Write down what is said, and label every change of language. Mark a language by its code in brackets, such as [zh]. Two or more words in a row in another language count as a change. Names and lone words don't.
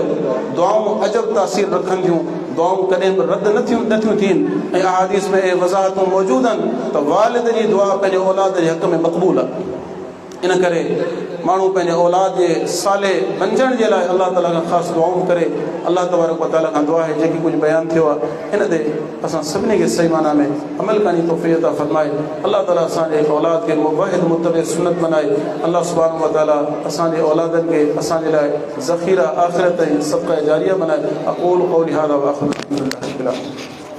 [sd] दुआऊं अजब तासीर रखनि थियूं, दुआऊं कॾहिं बि रद्द नथियूं थियनि। ऐं अहादीस में वज़ाहतूं मौजूदु आहिनि त वालिद जी दुआ पंहिंजे औलाद जे हक़ में मक़बूल आहे। इन करे माण्हू पंहिंजे औलाद जे साले बणजण जे लाइ अल्लाह ताला खां ख़ासि दुआऊं करे। अल्लाह [ar] تبارك وتعالى [sd] खां दुआ आहे जेकी कुझु बयानु थियो आहे हिन ते असां सभिनी खे सही माना में अमल करण जी तौफ़ीक़ अता फ़रमाए। अल्लाह ताला असांजे औलाद खे मुवाहिद मुत्तबे सुन्नत बनाए। अल्लाह [ar] سبحانه وتعالى [sd] असांजे औलादनि खे असांजे लाइ ज़ख़ीरा आख़िरत ऐं सदक़ा जारिया बनाए। [ar] أقول قولي هذا وآخر